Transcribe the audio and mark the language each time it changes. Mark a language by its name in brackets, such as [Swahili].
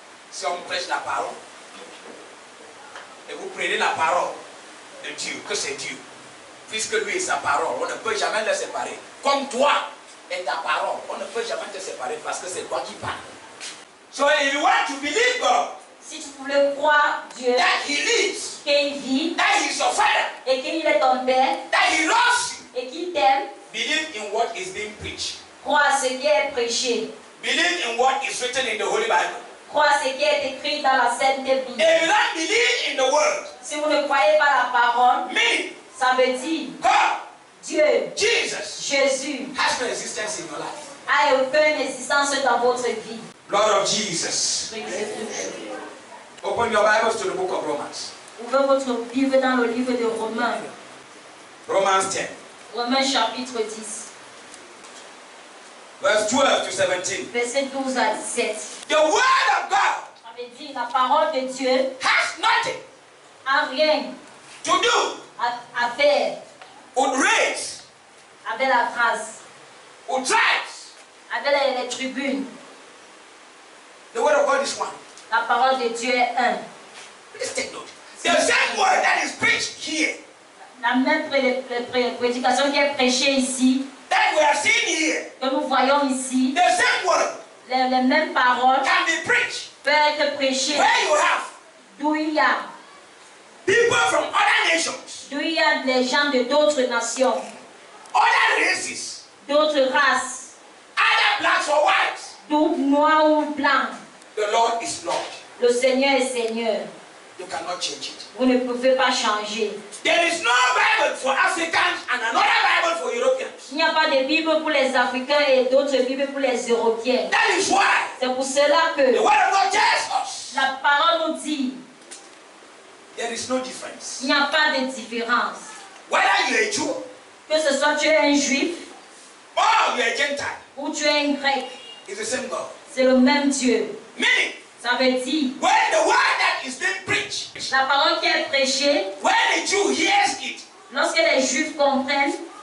[French] Si on prêche la parole, et vous prenez la parole de Dieu, que c'est Dieu, puisque lui est sa parole, on ne peut jamais le séparer. Comme toi et ta parole, on ne peut jamais te séparer parce que c'est toi qui parles. [English] So if you want to believe God, [French] Si tu voulais croire Dieu, [English] that He lives, [French] qu'il vit [English] that He's your Father, [French] et qu'il est ton Père [English] that He loves you, [French] et qu'il t'aime, [English] believe in what is being preached. [French] crois à ce qui est prêché. [English] Believe in what is written in the Holy Bible. [French] Crois à ce qui est écrit dans la Sainte Bible. [English] If you don't believe in the Word, [French] Si vous ne croyez pas la parole, [English] me, [French] ça veut dire [English] God, [French] Dieu, [English] Jesus, [French] Jésus, [English] has no existence in your life. [French] a aucune existence dans votre vie. [English] Lord of Jesus. Open your Bibles to the book of Romans. [French] Ouvrez votre Bible dans le livre de Romains. [English] Romans 10, [French] Romains chapitre 10, [English] verse 12 to 17. [French] verset 12 à 17. [English] The Word of God [French] Ça veut dire la parole de Dieu [English] has nothing [French] a rien [English] to do [French] à faire [English] with race, [French] avec la grâce, [English] with tribes. [French] avec les tribunes. [English] The Word of God is one. [French] La parole de Dieu est un. [English] Please take note. The same word that is preached here, [French] La même prédication qui est prêchée ici, [English] that we are seeing here, [French] que nous voyons ici, [English] the same word [French] les mêmes paroles [English] can be preached [French] peuvent être prêchées [English] where you have [French] d'où il y a [English] people from other nations, [French] des gens de d'autres nations, [English] other races, [French] d'autres races, [English] either blacks or whites. [French] d'où noirs ou blancs. [English] The Lord is Lord. [French] Le Seigneur est Seigneur. [English] You cannot change it. [French] Vous ne pouvez pas changer. [English] There is no Bible for Africans and another Bible for Europeans. [French] Il n'y a pas de Bible pour les Africains et d'autres Bibles pour les Européens. [English] That is why [French] C'est pour cela [English] the [French] que [English] Word of God tells us [French] la parole nous dit [English] there is no difference. [French] qu'il n'y a pas de différence. [English] Whether you are a Jew [French] Que ce soit tu es un juif [English] or you are a Gentile, [French] ou tu es un grec, [English] it's the same God. [French] c'est le même Dieu. [English] Meaning, [French] Ça veut dire [English] when the word that is being preached, [French] la parole qui est prêchée, [English] when a Jew hears it [French] lorsque les juifs comprennent